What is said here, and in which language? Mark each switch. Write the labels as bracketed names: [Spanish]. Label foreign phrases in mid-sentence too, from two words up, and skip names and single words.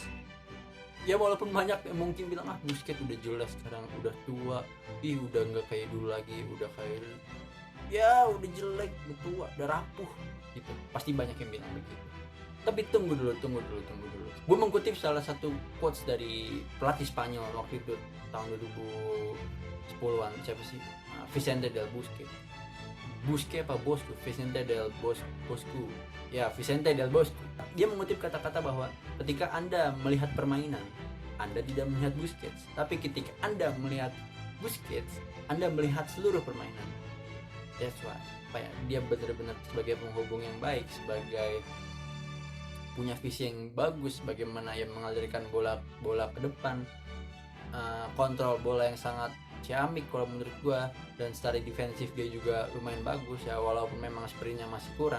[Indonesian] Ya walaupun banyak yang mungkin bilang Busquets udah jelas sekarang udah tua, udah nggak kayak dulu lagi, udah kayak udah jelek, udah tua, udah rapuh gitu. Pasti banyak yang bilang begitu. Tapi tunggu dulu. Gue mengutip salah satu quotes dari pelatih Spanyol waktu itu tahun 2010-an, siapa sih? Vicente del Bosque. Vicente del Bosque. Ya, Vicente del Bosque. Dia mengutip kata-kata bahwa ketika Anda melihat permainan, Anda tidak melihat Busquets, tapi ketika Anda melihat Busquets, Anda melihat seluruh permainan. [English] That's why. [Indonesian] Dia benar-benar sebagai penghubung yang baik, sebagai punya visi yang bagus, bagaimana ia mengalirkan bola ke depan, kontrol bola yang sangat ciamik kalau menurut gua, dan secara defensif dia juga lumayan bagus ya, walaupun memang sprintnya masih kurang.